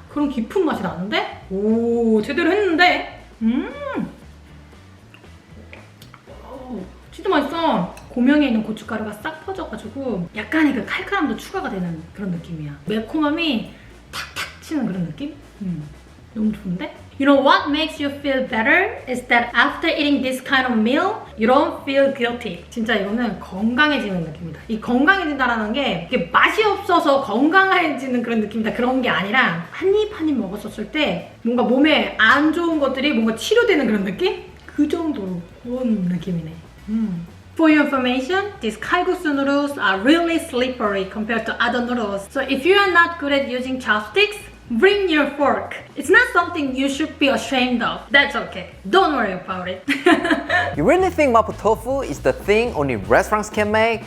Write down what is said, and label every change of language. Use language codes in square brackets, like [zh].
[ko] 그런 깊은 맛이 나는데? 오, 제대로 했는데? 오, 진짜 맛있어. 고명에 있는 고춧가루가 싹 퍼져가지고 약간의 그 칼칼함도 추가가 되는 그런 느낌이야. 매콤함이 탁탁 치는 그런 느낌? 너무 좋은데? [en] You know what makes you feel better is that after eating this kind of meal, you don't feel guilty. [ko] 진짜 이거는 건강해지는 느낌이다. 이 건강해진다라는 게 이게 맛이 없어서 건강해지는 그런 느낌이다. 그런 게 아니라 한 입 한 입 먹었었을 때 뭔가 몸에 안 좋은 것들이 뭔가 치료되는 그런 느낌? 그 정도로 그런 느낌이네. [en] For your information, these kalguksu noodles are really slippery compared to other noodles. So if you are not good at using chopsticks, bring your fork. It's not something you should be ashamed of. That's okay. Don't worry about it. You really think Mapo Tofu is the thing only restaurants can make?